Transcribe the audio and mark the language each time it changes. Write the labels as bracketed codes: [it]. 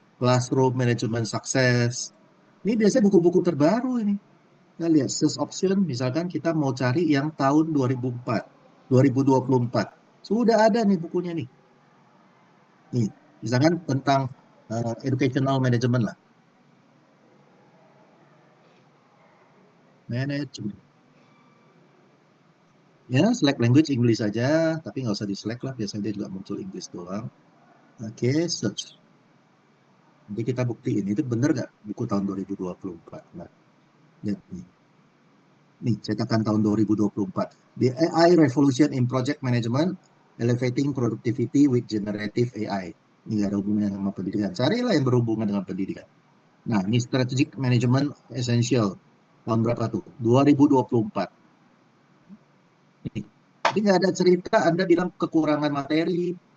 [en] Classroom Management Success. [id] Ini biasanya buku-buku terbaru ini. Kita lihat search option, misalkan kita mau cari yang tahun 2004, 2024. Sudah ada nih bukunya nih. Nih, misalkan tentang [en] educational management [id] lah. [en] Management. [id] Ya, [en] select language English [id] saja, tapi nggak usah di-select lah, biasanya dia juga muncul Inggris doang. Oke, search. Nanti kita buktiin, itu bener nggak buku tahun 2024? Nah, lihat nih. Nih, cetakan tahun 2024. [en] The AI Revolution in Project Management, Elevating Productivity with Generative AI. [id] Ini nggak ada hubungannya sama pendidikan. Carilah yang berhubungan dengan pendidikan. Nah, ini [en] Strategic Management Essential. [id] Tahun berapa tuh? 2024. Jadi nggak ada cerita Anda bilang kekurangan materi.